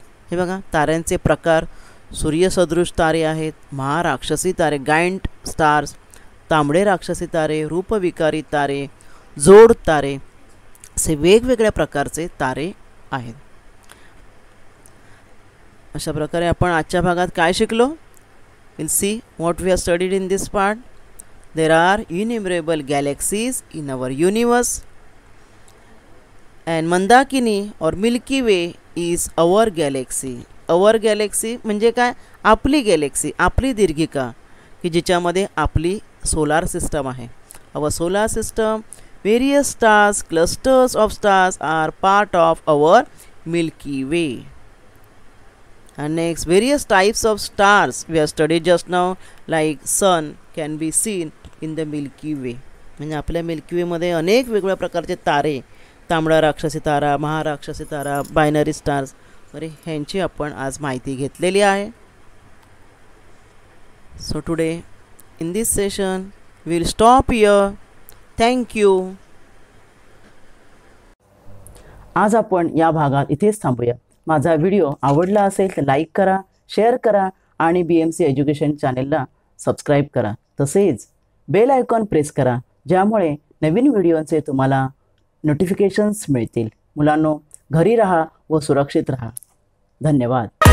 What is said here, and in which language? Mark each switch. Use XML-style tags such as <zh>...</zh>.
<mr>हे बघा ताऱ्यांचे प्रकार, सूर्यसदृश तारे आहेत, महाराक्षसी तारे गायंट स्टार्स, तांबडे राक्षसी तारे, रूपविकारी तारे, जोड तारे, असे वेगवेगळ्या प्रकारचे तारे आहेत. अशा प्रकारे आपण आजच्या भागात काय शिकलो?</mr> <en>We'll see what we have studied in this part. There are innumerable galaxies in our universe. And Mandakini or Milky Way is our galaxy. Our galaxy</en> <mr>म्हणजे काय? आपली गॅलेक्सी, आपली दीर्घिका की जिच्यामध्ये आपली सोलार सिस्टम आहे.</mr> <en>Our solar system, various stars, clusters of stars are part of our Milky Way. And next, various types of stars we have studied just now, like sun can be seen in the Milky Way.</en> <mr>म्हणजे आपल्या milky वेमध्ये अनेक वेगवेगळ्या प्रकारचे तारे, तांबडा राक्षसी तारा, महाराक्षसी तारा, binary stars वगैरे ह्यांची आपण आज माहिती घेतलेली आहे.</mr> <en>So today in this session will stop here. Thank you.</en> <mr>आज आपण या भागात इथेच थांबूया. माझा व्हिडिओ आवडला असेल तर लाईक करा, शेअर करा आणि BMC एज्युकेशन चॅनेलला सबस्क्राईब करा. तसेच बेल आयकॉन प्रेस करा, ज्यामुळे नवीन व्हिडिओचे तुम्हाला नोटिफिकेशन्स मिळतील. मुलांनो, घरी राहा व सुरक्षित राहा. धन्यवाद.</mr>